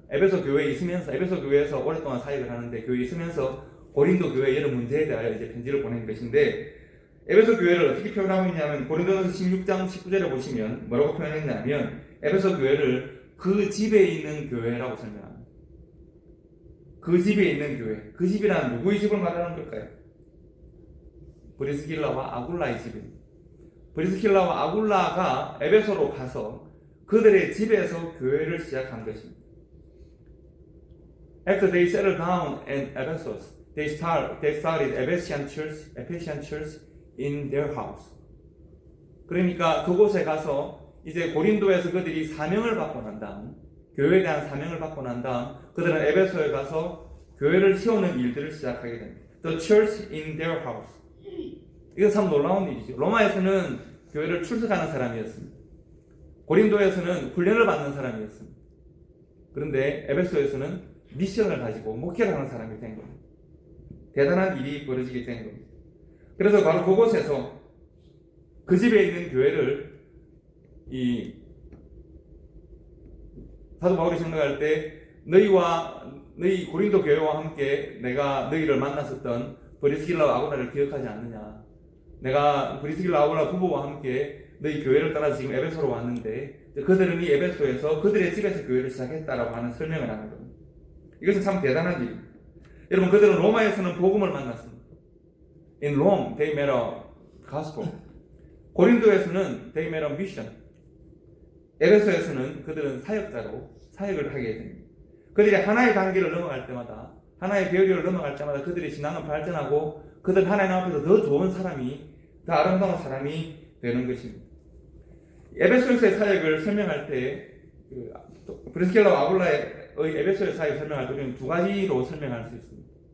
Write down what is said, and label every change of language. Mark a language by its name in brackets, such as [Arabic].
[Korean] 에베소 교회에 있으면서 에베소 교회에서 오랫동안 사역을 하는데 교회에 있으면서 고린도 교회의 여러 문제에 대하여 이제 편지를 보낸 것인데 에베소 교회를 어떻게 표현하고 있냐면 고린도전서 16장 19절에 보시면 뭐라고 표현했냐면 에베소 교회를 그 집에 있는 교회라고 설명합니다. 그 집에 있는 교회. 그 집이란 누구의 집을 말하는 걸까요? 브리스길라와 아굴라의 집입니다. 브리스길라와 아굴라가 에베소로 가서 그들의 집에서 교회를 시작한 것입니다. [English] After they settled down in Ephesus, they started Ephesian church in their house. [Korean] 그러니까 그곳에 가서 이제 고린도에서 그들이 사명을 받고 난 다음, 교회에 대한 사명을 받고 난 다음, 그들은 에베소에 가서 교회를 세우는 일들을 시작하게 됩니다. [English] The church in their house. [Korean] 이건 참 놀라운 일이죠. 로마에서는 교회를 출석하는 사람이었습니다. 고린도에서는 훈련을 받는 사람이었습니다. 그런데 에베소에서는 미션을 가지고 목회를 하는 사람이 된 겁니다. 대단한 일이 벌어지게 된 겁니다. 그래서 바로 그곳에서 그 집에 있는 교회를 이 사도 바울이 생각할 때 너희 고린도 교회와 함께 내가 너희를 만났었던 브리스길라와 아굴라를 기억하지 않느냐. 내가 브리스길라 아굴라 부부와 함께 너희 교회를 따라서 지금 에베소로 왔는데 그들은 이 에베소에서 그들의 집에서 교회를 시작했다라고 하는 설명을 하는 겁니다. 이것은 참 대단한 일입니다. 여러분 그들은 로마에서는 복음을 만났습니다. [English] In Rome, they met a gospel. [Korean] 고린도에서는 [English] they met a mission. [Korean] 에베소에서는 그들은 사역자로 사역을 하게 됩니다. 그들이 하나의 단계를 넘어갈 때마다 하나의 배열을 넘어갈 때마다 그들의 신앙은 발전하고 그들 하나님 앞에서 더 좋은 사람이 더 아름다운 사람이 되는 것입니다. 에베소에서의 사역을 설명할 때 브리스길라와 아굴라의 에베소의 사역을 설명할 때 우리는 두 가지로 설명할 수 있습니다.